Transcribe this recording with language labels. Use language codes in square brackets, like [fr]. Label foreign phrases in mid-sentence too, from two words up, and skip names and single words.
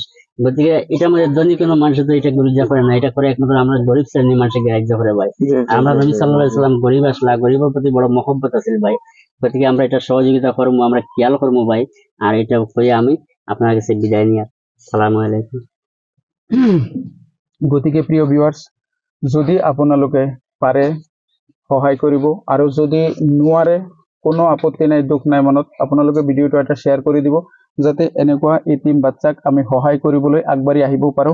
[bn] গতিকে এটা আমাদের ধনী কোনো মানুষ তো এটা গ্রাহ্য করে না, এটা করে একমাত্র আমরা গরিব শ্রেণীর মানুষকে গ্রাহ্য করে ভাই। আমরা নবী [ar] صلى الله عليه وسلم [bn] গরিব আসলা, গরিবের প্রতি বড় মহব্বত আছে ভাই। গতিকে আমরা এটা সহযোগিতা করবো, আমরা খেয়াল করবো ভাই। আর এটা কই আমি আপনার কাছে বিদায় নিয়ে [ar] السلام عليكم. [as] গতিকে প্ৰিয় ভিউৱাৰ্ছ, যদি আপোনালোকে পাৰে সহায় কৰিব, আৰু যদি নোৱাৰে কোনো আপত্তি নাই, দুখ নাই মনত, আপোনালোকে ভিডিঅ'টো এটা শ্বেয়াৰ কৰি দিব, যাতে এনেকুৱা এতিম বাচ্চাক আমি সহায় কৰিবলৈ আগবাঢ়ি আহিব পাৰোঁ।